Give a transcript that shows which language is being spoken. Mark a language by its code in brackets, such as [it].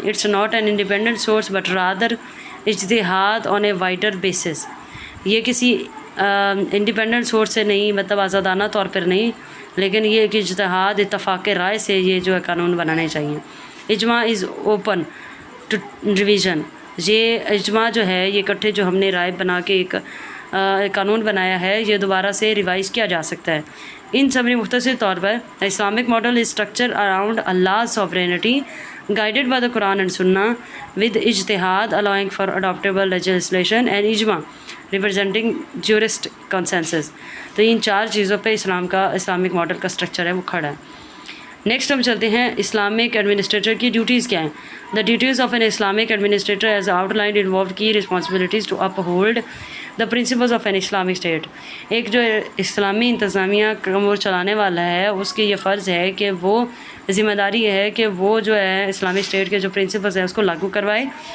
[en] it's not an independent source but rather इज्तिहाद on a wider basis, [hi] ये किसी independent source से नहीं, मतलब आज़ादाना तौर पर नहीं, लेकिन ये एक इज्तिहाद इत्तफ़ाक़ राय से ये जो है कानून बनाने चाहिए। [en] इजमा is open to revision, [hi] ये इजमा जो है ये इकट्ठे जो हमने राय बना के एक कानून बनाया है, ये दोबारा से रिवाइज़ किया जा सकता है। [en] in summary [hi] मुख्तसर तौर पर [en] Islamic model is structure around अल्लाह sovereignty guided by the Quran and Sunnah with ijtihad allowing for adoptable legislation and ijma representing jurist consensus। [hi] तो इन चार चीज़ों पे इस्लामिक मॉडल का स्ट्रक्चर है वो खड़ा है। नेक्स्ट हम चलते हैं इस्लामिक एडमिनिस्ट्रेटर की ड्यूटीज़ क्या हैं। [en] The duties of an Islamic administrator as outlined involve key responsibilities to uphold the principles of an Islamic state. [hi] एक जो इस्लामी इंतज़ामिया का अमूर चलाने वाला है उसकी ये फ़र्ज़ है कि वो ज़िम्मेदारी है कि वो जो है इस्लामिक स्टेट के जो प्रिंसिपल्स हैं उसको लागू करवाए।